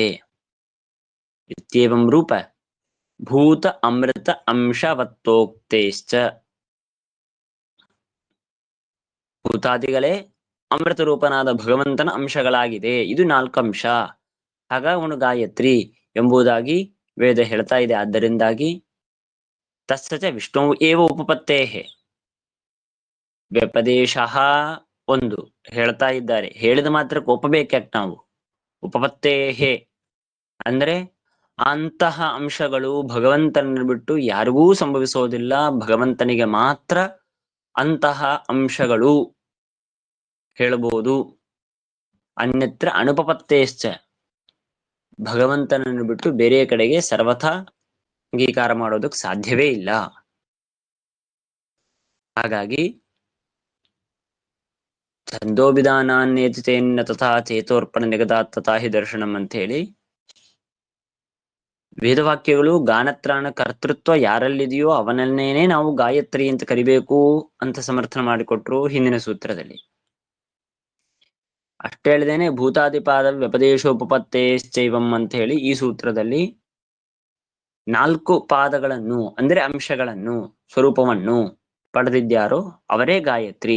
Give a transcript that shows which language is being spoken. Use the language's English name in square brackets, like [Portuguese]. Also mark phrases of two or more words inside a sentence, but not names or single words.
[Sanskrit] ಇತ್ಯೇವಂ ರೂಪ ಭೂತ ಅಮೃತ ಅಂಶವತ್ತೋಕ್ತೇಶ್ಚ. [Kannada] ಭೂತಾದಿಗಳೇ ಅಮೃತ ರೂಪನಾದ ಭಗವಂತನ ಅಂಶಗಳಾಗಿದೆ. ಇದು 4 ಅಂಶ. ಆಗ ಅವನು ಗಾಯತ್ರಿ ಎಂಬುದಾಗಿ ವೇದ ಹೇಳ್ತಾ ಇದೆ. ಆದ್ದರಿಂದಾಗಿ [Sanskrit] ತಸ್ಯ ಚ ವಿಷ್ಣು ಏವ ಉಪಪತ್ತೇಹೆ, [Kannada] ವ್ಯಪದೇಶ ಒಂದು ಹೇಳ್ತಾ ಇದ್ದಾರೆ. ಹೇಳಿದ ಮಾತ್ರಕ್ಕೆ ಒಪ್ಪಬೇಕ್ಯಾಕ್ ನಾವು? ಉಪಪತ್ತೇಹೆ ಅಂದ್ರೆ ಅಂತಹ ಅಂಶಗಳು ಭಗವಂತನನ್ನು ಬಿಟ್ಟು ಯಾರಿಗೂ ಸಂಭವಿಸೋದಿಲ್ಲ, ಭಗವಂತನಿಗೆ ಮಾತ್ರ ಅಂತಹ ಅಂಶಗಳು ಹೇಳಬಹುದು. [Sanskrit] ಅನ್ಯತ್ರ ಅನುಪಪತ್ತೇಶ್ಚ, [Kannada] ಭಗವಂತನನ್ನು ಬಿಟ್ಟು ಬೇರೆ ಕಡೆಗೆ ಸರ್ವಥಾ ಅಂಗೀಕಾರ ಮಾಡೋದಕ್ಕೆ ಸಾಧ್ಯವೇ ಇಲ್ಲ. ಹಾಗಾಗಿ [Sanskrit] ಛಂದೋಭಿಧಾನಾನ್ಯೇತಿತೇನ್ನ ತಥಾ ಚೇತೋರ್ಪಣ ನಿಗದಾತ್ ತಥಾ ಹಿ ದರ್ಶನಂ [Kannada] ಅಂತ ಹೇಳಿ ವೇದವಾಕ್ಯಗಳು ಗಾನತ್ರಾಣ ಕರ್ತೃತ್ವ ಯಾರಲ್ಲಿದೆಯೋ ಅವನನ್ನೇನೆ ನಾವು ಗಾಯತ್ರಿ ಅಂತ ಕರಿಬೇಕು ಅಂತ ಸಮರ್ಥನೆ ಮಾಡಿಕೊಟ್ರು ಹಿಂದಿನ ಸೂತ್ರದಲ್ಲಿ. ಅಷ್ಟೇ ಹೇಳ್ದೇನೆ [Sanskrit] ಭೂತಾದಿಪಾದ ವ್ಯಪದೇಶೋಪತ್ತೇಶ್ಚೈವಂ [Kannada] ಅಂತ ಹೇಳಿ ಈ ಸೂತ್ರದಲ್ಲಿ 4 ಪಾದಗಳನ್ನು ಅಂದ್ರೆ ಅಂಶಗಳನ್ನು, ಸ್ವರೂಪವನ್ನು ಪಡೆದಿದ್ಯಾರೋ ಅವರೇ ಗಾಯತ್ರಿ.